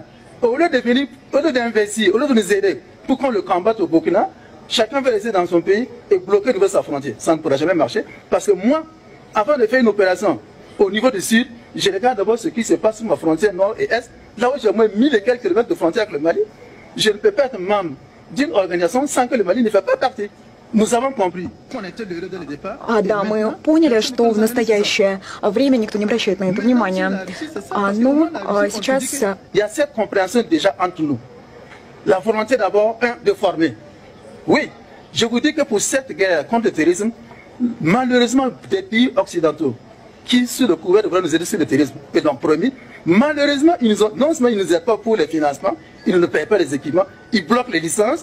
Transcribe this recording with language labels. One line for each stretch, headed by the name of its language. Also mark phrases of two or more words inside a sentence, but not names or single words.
French: Au lieu d'investir, au lieu de nous aider pour qu'on le combatte au Burkina, chacun veut rester dans son pays et bloquer de sa frontière. Ça ne pourra jamais marcher. Parce que moi, avant de faire une opération au niveau du sud, je regarde d'abord ce qui se passe sur ma frontière nord et est. Là où j'ai au moins 1000 et quelques kilomètres de frontière avec le Mali, je ne peux pas être membre d'une organisation sans que le Mali ne fait pas partie. Nous avons compris qu'on était heureux dès le départ.
Russian: Да, мы поняли, что в настоящее время никто не обращает на это внимания. Но сейчас...
French: Il y a cette compréhension déjà entre nous. La volonté d'abord, de former. Oui, je vous dis que pour cette guerre contre le terrorisme, malheureusement, des pays occidentaux qui, sous le couvert de vouloir nous aider sur le terrorisme, et donc promis, malheureusement, non seulement ils ne nous aident pas pour les financements, ils ne nous payent pas les équipements, ils bloquent les licences.